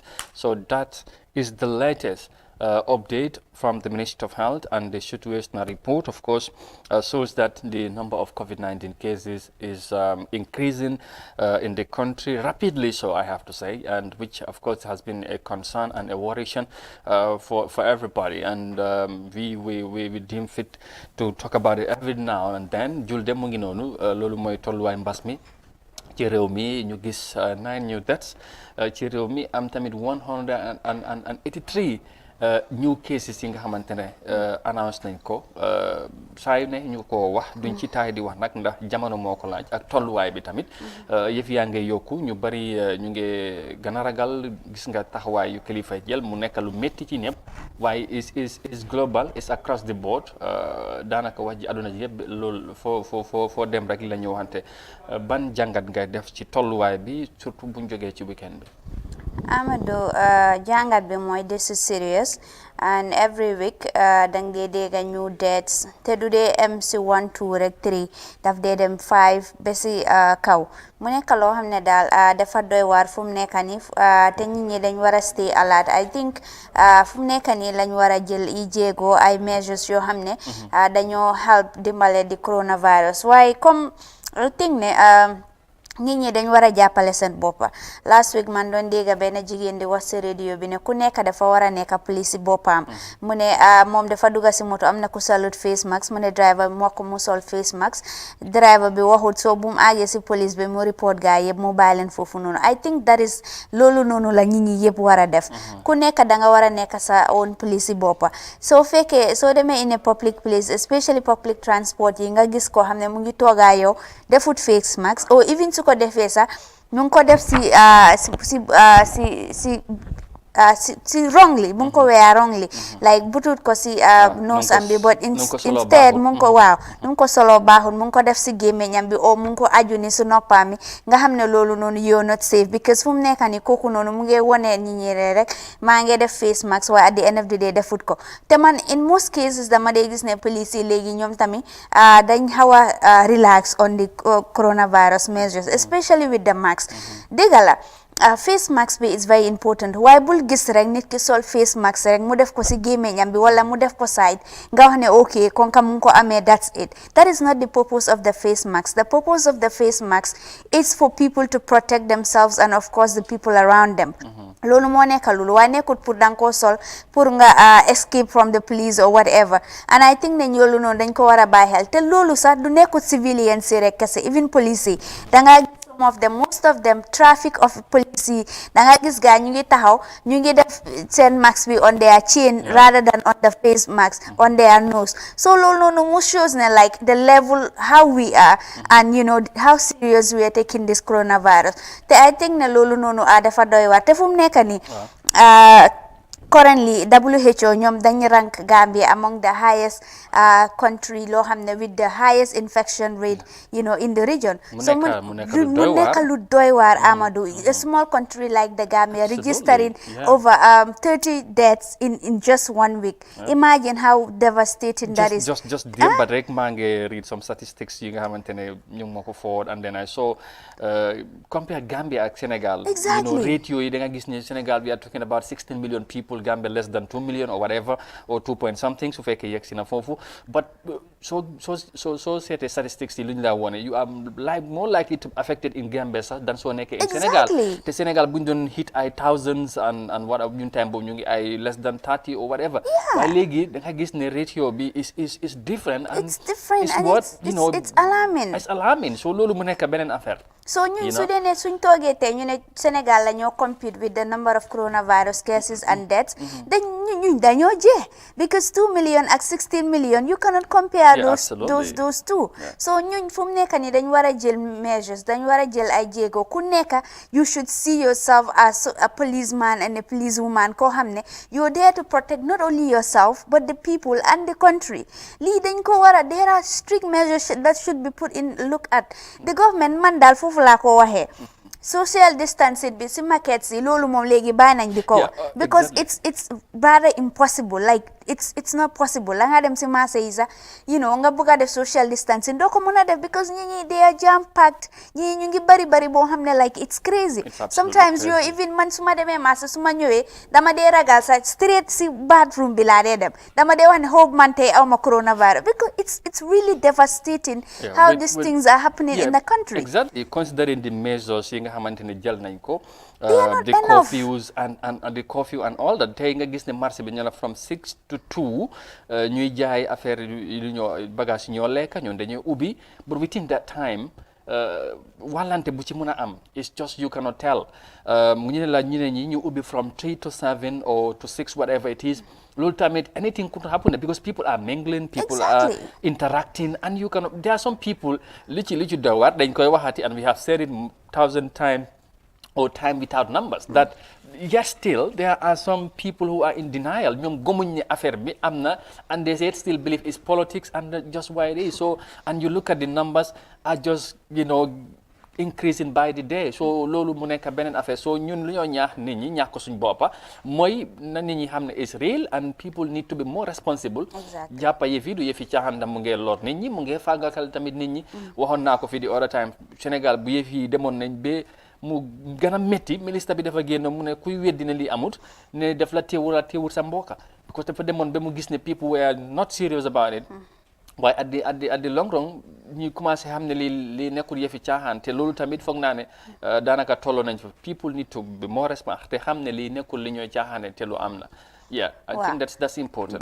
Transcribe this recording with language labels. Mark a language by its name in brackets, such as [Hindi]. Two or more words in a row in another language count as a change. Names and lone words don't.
[English] So that is the latest update from the Ministry of Health, and the situational report, of course, shows that the number of COVID-19 cases is increasing in the country rapidly, so I have to say, and which, of course, has been a concern and a worrisome for everybody, and we deem fit to talk about it every now and then. [Wolof] Julde mu ngi noonu loolu mooy tolluwaay mbas mi ci réew mi ñu gis 9 [English] new deaths [Wolof] ci réew mi am tamit 183 [English] new cases [Wolof] yi nga xamante ne annonce nañ ko saa yu ne ñu ko wax duñ ci taay di wax nag ndax jamono moo ko laaj ak tolluwaay bi tamit yëf yaa ngay yokku ñu bari ñu ngi gën a ragal gis nga taxawaay yu kilifa jël mu nekk lu métti ci ñëpp waaye [English] is global is across the board [Wolof] daanaka wax ji àdduna ji yëpp loolu foo dem rek la ñu waxante ban jàngat ngay def ci tolluwaay bi surtout buñ jógee ci weekend bi. Amadou jàngat bi mooy [English] this is serious and every week [Wolof] dang dee dégg [English] new dates [Wolof] te du dee am si 1 2 rek 3 daf dee dem 5 ba si kaw mu nekk loo xam ne daal dafa doy waar fu mu nekk nii te nit ñi dañ war a [English] stay alert I think [Wolof] fu mu nekk nii lañ war a jël i jéego ay measures yoo xam ne dañoo help dimbale di coronavirus waaye comme [English] I think [Wolof] ne nit ñi dañ war a jàppale seen boppa [English] last week [Wolof] man doon dégg benn jigéen di wax si radio bi ne ku nekk dafa war a nekk police si boppam mu ne moom dafa dugga si moto am na ku salut [English] face mask [Wolof] mu ne driver bi moo ko mu sol [English] face mask [Wolof] driver bi waxut soo bu mu àggee si police bi mu report gaa yëpp mu bàyyi leen foofu noonu [English] I think that is [Wolof] loolu noonu la nit ñi yëpp war a def ku nekk da nga war a nekk sa [English] own police [Wolof] si boppa soo fekkee soo demee [English] in a public place especially public transport [Wolof] yi nga gis koo xam ne mu ngi toogaa yow defut face mask [English] or even [Wolof] ko defee sax ñu ngi ko def si wrongly mu ngi ko [English] wear wrongly like [Wolof] butut ko si nose am bi [English] but instead [Wolof] mu ngi ko nu ngi ko solo baaxul mu ngi ko def si gémmiñam bi o mu ngi ko aju ni si noppam mi nga xam ne loolu noonu [English] you're not safe because [Wolof] fu mu nekk ni kooku noonu mu ngi wone ñi ñi rek maa ngi def [English] face mask [Wolof] waaye [English] at the end of the day [Wolof] defut ko te man [English] in most cases [Wolof] dama dee gis ne police yi léegi ñoom tamit dañ xaw a [English] relax on the coronavirus measures especially with the mask [Wolof] dégg la [English] face mask [Wolof] bi [English] is very important [Wolof] waaye bul gis rek nit ki sol [English] face mask [Wolof] rek mu def ko si gémmiñam bi wala mu def ko side nga wax ne okay kon ka mu ngi ko amee [English] that's it that is not the purpose of the face mask the purpose of the face mask is for people to protect themselves and of course the people around them [Wolof] loolu moo nekk loolu waaye nekkut pour danga ko sol pour nga [English] escape from the police or whatever and I think [Wolof] ne loolu noonu dañ ko war a bàyyi xel te loolu sax du nekkut civilian si rek kese even police yi danga [English] most of them traffic of police [Wolof] yi da nga gis gaa ñu ngi taxaw ñu ngi def seen mask bi [English] on their chin rather than on the face mask on their nose [Wolof] so loolu noonu mu shows ne [English] like the level how we are and you know how serious we are taking this coronavirus [Wolof] te [English] I think [Wolof] ne loolu noonu dafa doy waar te fu mu nekk nii [English] currently WHO [Wolof] ñoom dañ [English] rank Gambia among the highest country [Wolof] loo xam ne [English] with the highest infection rate you know in the region so [Wolof] mu nekk lu doy waar [English] Amadou a small country like the Gambia registering over 30 deaths in just 1 week imagine how devastating that is [Wolof] just démb rek maa ngi [English] read some statistics [Wolof] yi nga xamante ne ñu ngi ma ko forward [English] and then I saw compare [Wolof] Gambia ak Sénégal [English] you know rate [Wolof] yooyu da nga gis ne Sénégal [English] we are talking about 16 million people Gambia less than 2 million or whatever or 2 point something [Wolof] su fekkee yegg si na foofu but so seetee statistics yi lu ñu la wone [English] you are more likely to be affected in Gambia [Wolof] sax than soo nekkee in Sénégal te Sénégal bu ñu doon hit ay thousands [English] and what [Wolof] ñun time boobu ñu ngi ay [English] less than 30 or whatever [Wolof] waaye léegi da nga gis ne ratio bi [English] is different and it's different and what you know it's alarming [Wolof] so loolu mu nekk beneen affaire So ñun su dee ne suñ toogee tey ñu ne Sénégal la ñoo [English] compete with the number of coronavirus cases and deaths [Wolof] dañ ñun dañoo jee [English] because 2 million ak 16 million you cannot compare those two [Wolof] so ñun fu mu nekk ni dañ war a jël measures dañ war a jël ay jéego ku nekk [English] you should see yourself as a policeman and a policewoman [Wolof] koo xam ne [English] you're there to protect not only yourself but the people and the country [Wolof] lii dañ ko war a [English] there are strict measures that should be put in look at the government [Wolof] man daal foofu laa ko waxee [English] social distancing [Wolof] bi si markets yi loolu moom léegi bàyyi nañ di ko [English] because it's rather impossible like it's not possible [Wolof] la nga dem si marché yi sax [English] you know [Wolof] nga bëgg a def [English] social distancing [Wolof] doo ko mën a def [English] because ñi they are jam packed [Wolof] ñi ñu ngi bari boo xam ne [English] like it's crazy sometimes [Wolof] yo even man su ma demee marché su ma ñëwee dama dee ragal sax straight si bathroom bi laa dee dem dama dee wax ne [English] hope [Wolof] man tey aw ma [English] coronavirus because it's really devastating how these things are happening in the country exactly considering the measures [Wolof] yi nga xamante ne jël nañ ko [English] the curfews and the curfew and all that [Wolof] tey nga gis ne marché bi ñu la [English] from 6 to 2 [Wolof] ñuy jaay affaire yu ñoo bagage ñoo lekka ñoon dañuy ubbi [English] but within that time [Wolof] wàllante bu ci mën a am [English] it's just you cannot tell [Wolof] ñu ne la ñu ne ñi ñu ubbi [English] from 3 to 7 or to 6 whatever it is [Wolof] loolu tamit [English] anything could happen because people are mingling people are interacting and you cannot there are some people [Wolof] li ci doy waar dañ koy waxati [English] and we have said it 1,000 times or time without numbers that yes still there are some people who are in denial [Wolof] ñoom gëmuñ ne affaire bi am na [English] and they say still believe it's politics and that's just why it is so and you look at the numbers are just increasing by the day so [Wolof] loolu mu nekk beneen affaire so ñun lu ñoo ñaax nit ñi ñaax ko suñ boppa mooy na nit ñi xam ne [English] is real and people need to be more responsible [Wolof] jàppa yëfi du yëfi caaxaan mu ngee lor nit ñi mu ngee fàggakal tamit nit ñi waxoon naa ko fi di [English] other time [Wolof] Sénégal bu yëfi demoon nañ ba mu gën a métti ministre bi dafa génn mu ne kuy weddi ne lii amut ne def la teewul sa mbokka because dafa demoon ba mu gis ne [English] people were not serious about it [Wolof] waaye [English] at the long run [Wolof] ñu commencé xam ne lii nekkul yëfi caaxaan te loolu tamit foog naa ne daanaka tolloo nañ fa [English] people need to be more responsible [Wolof] te xam ne lii nekkul li ñooy caaxaane te lu am na [English] I think that's important.